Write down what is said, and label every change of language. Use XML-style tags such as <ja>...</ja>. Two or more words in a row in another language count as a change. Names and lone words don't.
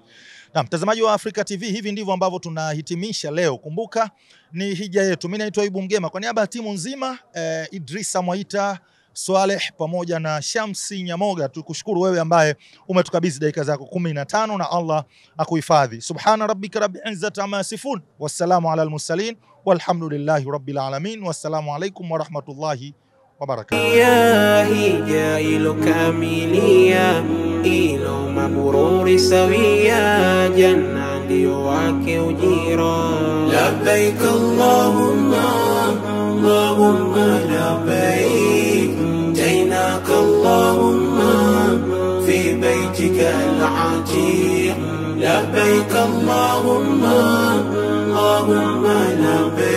<sw>Na mtazamaji wa Africa TV, hivi ndivyo ambavyo tunahitimisha leo. Kumbuka ni hija yetu. Mimi naitwa Ibu Mgema kwa niaba ya timu nzima, Idrisa Mwaita, Swaleh pamoja na Shamsi Nyamoga, tukushukuru wewe ambaye umetukabidhi dakika zako 15 na Allah akuhifadhi.</sw> <ar>سبحان ربك رب العزة عما يصفون والسلام على المرسلين والحمد لله رب العالمين والسلام عليكم ورحمة الله وبركاته.</ar> <sw>Ya hija ilo kamilia, ilo mabururi sawia, janna ndio wake ujira.</sw> <ar>لبيك اللهم اللهم لبيك, جئناك اللهم في بيتك العتيق. لبيك اللهم، اللهم لبيك.</ar>